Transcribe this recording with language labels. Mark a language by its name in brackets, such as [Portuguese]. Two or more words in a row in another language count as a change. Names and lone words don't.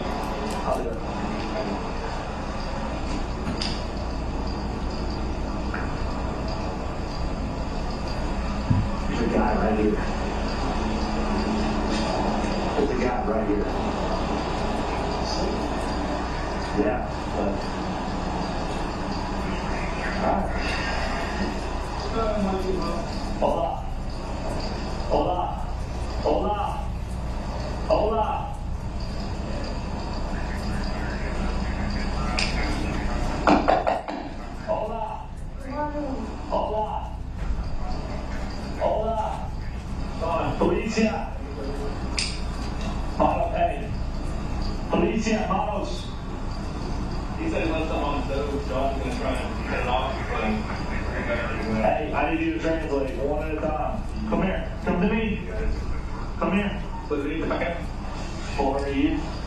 [English] I'll do it. There's a guy right here. There's a guy right here. Yeah, but. [Spanish] Hola. Hola. Hola. Hola. Hola. Hola. Hola. Policia. Manos, hey. Policia, manos. [English] He said he left them on the stove, so I'm going to try I need you to translate one at a time. Come here. Come to me. Come here. Pull her to you.